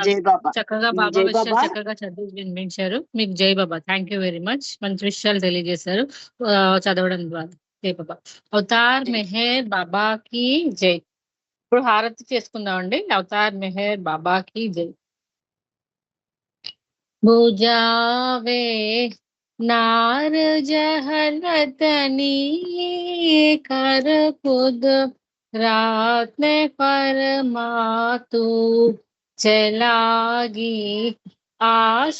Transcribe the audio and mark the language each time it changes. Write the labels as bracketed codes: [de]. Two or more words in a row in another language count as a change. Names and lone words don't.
[te] జై బాబా, చక్కగా బాబా జై విషయాలు బాబా. చక్కగా చదివి వినిపించారు. మీకు జై బాబా. [en] thank you very much. [te] మంచి విషయాలు తెలియజేశారు చదవడం ద్వారా. జై బాబా. అవతార్ మెహర్ బాబాకి జై. ఇప్పుడు హారతి చేసుకుందామండి. అవతార్ మెహర్ బాబాకి జై. बुझावे नार जहलतनी कर खुद रात में फरमातू चलागी आश